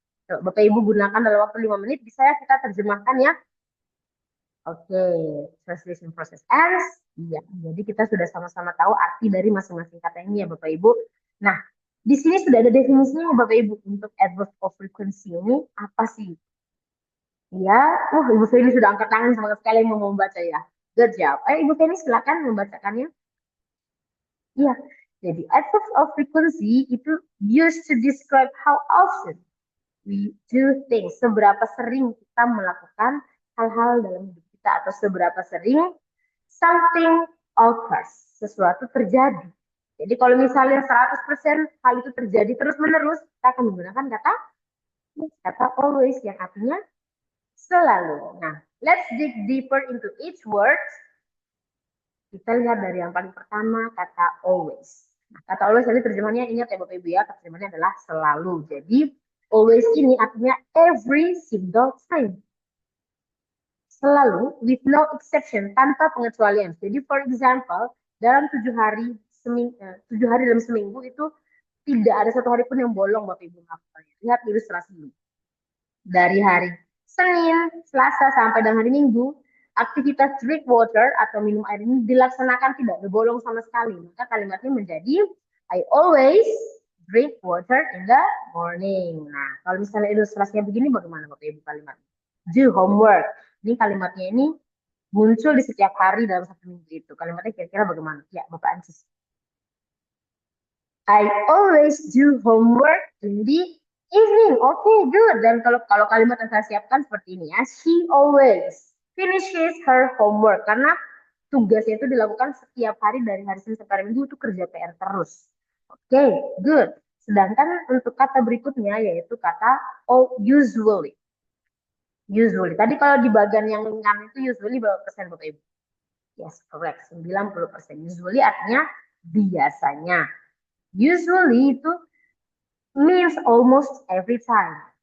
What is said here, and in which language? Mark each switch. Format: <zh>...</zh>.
<id>Bapak Ibu gunakan dalam waktu 5 menit, bisa ya kita terjemahkan ya.</id> <en>Oke, translation process ends.</en> <id>Iya, jadi kita sudah sama-sama tahu arti dari masing-masing kata ini ya Bapak Ibu. Nah, di sini sudah ada definisinya Bapak Ibu untuk adverb of frequency ini apa sih? Ya, Ibu Feni sudah angkat tangan semangat sekali mau membaca ya.</id> <en>Good job.</en> <id>Ibu Feni silakan membacakannya. Iya, jadi adverbs of frequency itu</id> <en>used to describe how often we do things,</en> <id>seberapa sering kita melakukan hal-hal dalam hidup kita atau seberapa sering</id> <en>something occurs,</en> <id>sesuatu terjadi. Jadi kalau misalnya 100% hal itu terjadi terus-menerus, kita akan menggunakan kata always yang artinya selalu.</id> <en>Nah, let's dig deeper into each word.</en> <id>Kita lihat dari yang paling pertama, kata always. Nah, kata always tadi terjemahannya, ingat ya Bapak Ibu ya, terjemahannya adalah selalu. Jadi always ini artinya</id> <en>every single time.</en> <id>Selalu,</id> <en>with no exception,</en> <id>tanpa pengecualian. Jadi</id> <en>for example,</en> <id>dalam 7 hari dalam seminggu itu Tidak ada satu hari pun yang bolong Bapak Ibu melakukannya. Lihat ilustrasi ini. Dari hari Senin, Selasa sampai dengan hari Minggu, aktivitas drink water atau minum air ini dilaksanakan tidak bolong sama sekali.</id> <en>Maka kalimatnya menjadi I always drink water in the morning.</en> <id>Nah, kalau misalnya ilustrasinya begini bagaimana Bapak Ibu kalimatnya?</id> <en>Do homework.</en> <id>Ini kalimatnya ini muncul di setiap hari dalam satu minggu itu. Kalimatnya kira-kira bagaimana? Ya, Bapak Ancis.</id> <en>I always do homework in the evening. Okay, good.</en> <id>Dan kalau kalimat yang saya siapkan seperti ini ya,</id> <en>she always finishes her homework</en> <id>karena tugasnya itu dilakukan setiap hari dari hari Senin sampai hari Minggu itu kerja PR terus. Oke, good. Sedangkan untuk kata berikutnya yaitu kata oh usually. Usually. Tadi kalau di bagian yang ringan itu usually berapa persen Bapak Ibu?</id> <en>Yes, correct. 90%. Usually</en> <id>artinya biasanya.</id> <en>Usually itu means almost every time.</en>